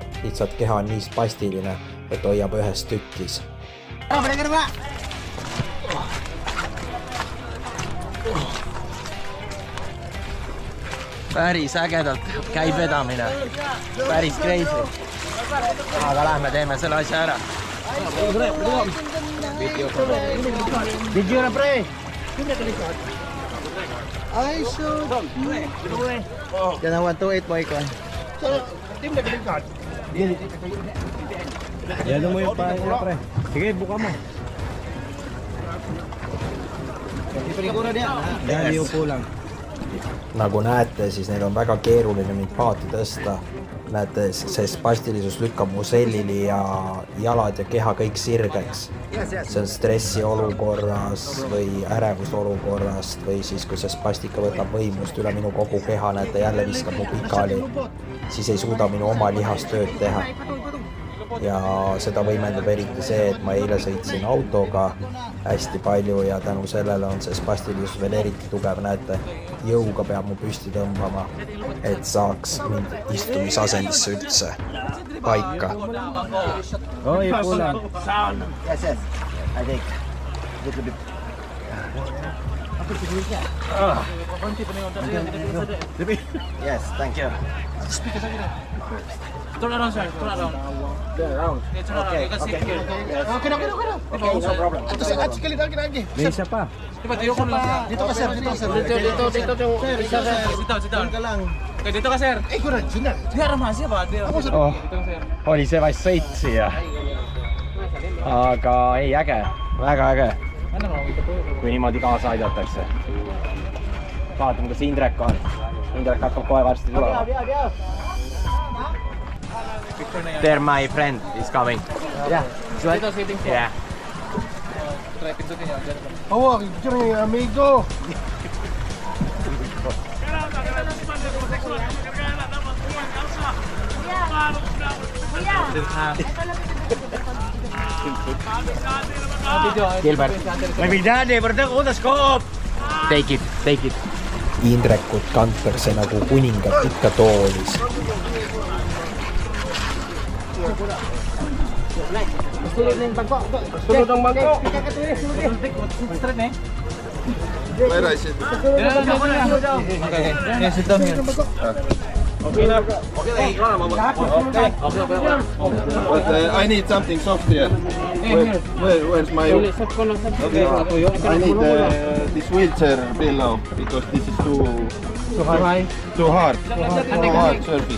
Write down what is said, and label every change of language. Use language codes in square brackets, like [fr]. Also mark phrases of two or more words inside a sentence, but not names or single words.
[et] Lihtsalt keha on nii spastiline, et hoiab ühest tükkis. Päris ägedalt käib vedamine. Päris crazy. Aga lähme teeme selle asja ära. [en] Did you pray? I should. [tl] Yan ang 128 boy ko. Yan mo yung pa, pre. Sige, buka mo. Yan, iupo lang. [et] Nagu näete, siis neil on väga keeruline mind paati tõsta. Näete, see spastilisus lükkab mu sellili ja jalad ja keha kõik sirgeks. See on stressi olukorras või ärevus olukorrast või siis, kui see spastika võtab võimust üle minu kogu keha, näete, jälle viskab mu pikali, siis ei suuda minu oma lihastööd teha. Ja seda võimendab eriti see, et ma eile sõitsin autoga hästi palju ja tänu sellele on see spastilisus veel eriti tugev. Näete, jõuga peab mu püsti tõmbama, et saaks mind istumisasendisse üldse paika. [en] Oh, you pull lang. Yes, yes. I think. Little bit. Yes, thank you. Turn around, sir. Turn around. Okay. No problem. [tl] May isa pa. Dito ka, sir. Dito. [en] Sit down. Okay, [tl] dito ka, [en] sir. [et] Oli see vast sõit siia. Aga ei, äge. Väga äge. Kui niimoodi kaasa aidatakse. Vaatame, kas Indrek on. Indrek hakkab kohe varsti tulema. [en] There my friend is coming. Yeah. Yeah. [es] Oh, mi amigo. Gilbert. [en] Take it. [et] Indrekut kantakse nagu kuningat ikka toolis. [ceb] Sulod ang bangko. [en] where I sit? Okay, sit down here. Okay na. But I need something soft here. Where's my... Okay, I need this wheelchair pillow because this is too hard surface.